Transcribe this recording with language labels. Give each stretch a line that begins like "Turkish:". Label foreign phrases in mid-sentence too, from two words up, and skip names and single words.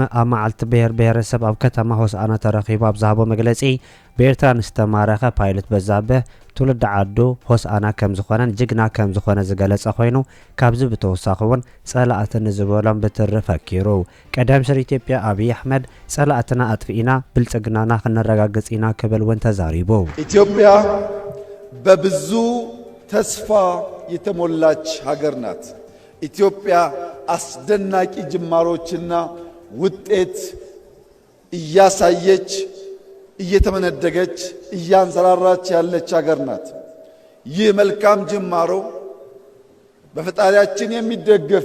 Tigrinya: ኣብ መዓልቲ ብሔረሰብ ኣብ ከተማ ሆሳዕና ተረኺቡ ኣብ ዝሃቦ መግለጺ ብኤርትራ ንዝተማረኸ ፓይለት በዛብህ ትውልድ ዓዱ ሆሳዕና ከም ዝኾነን ጅግና ከም ዝኾነ ዝገለጸ ኮይኑ ካብዚ ብተወሳኺ እውን ጸላእትን ዝበሎም በተረፈኪሩ ቀዳም ሰር ኢትዮጵያ አብይ አሕመድ ጸላእትና አጥፊኢና ብልጽግናና ክንረጋግጽ ኢና ክብል እውን ተዛሪቡ።
Amharic: ኢትዮጵያ በብዙ ተስፋ የተሞላች ሀገር ናት። ኢትዮጵያ አስደናቂ ጅማሮችና ውጤት እያሳየች እየተመነደገች እያንሰራራች ያለች ሀገር ናት። ይህ መልካም ጅማሮ በፈጣሪያችን የሚደገፍ